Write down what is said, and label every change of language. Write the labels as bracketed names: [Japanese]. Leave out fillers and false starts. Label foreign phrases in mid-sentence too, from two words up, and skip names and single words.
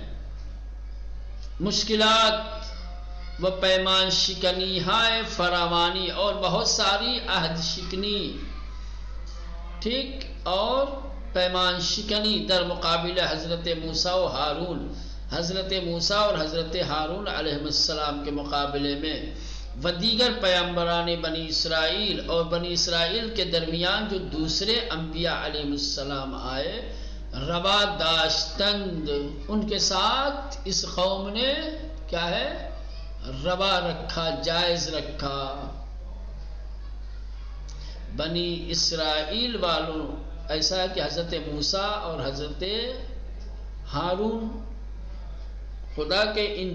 [Persian] مشکلات و پیمان شکنی ہائے فراوانی [Urdu] اور بہت ساری عہد شکنی، ٹھیک، اور پیمان شکنی [Persian] در مقابل حضرت موسیٰ و ہارون، [Urdu] حضرت موسیٰ اور حضرت ہارون علیہ السلام کے مقابلے میں، [Persian] و دیگر پیامبران بنی اسرائیل [Urdu] اور بنی اسرائیل کے درمیان جو دوسرے انبیاء علیہ السلام آئے، [Persian] روا داشتند، [Urdu] ان کے ساتھ اس قوم نے کیا ہے، روا رکھا، جائز رکھا. بنی اسرائیل والوں ایسا ہے کہ حضرت موسیٰ اور حضرت ہارون، خدا کے ان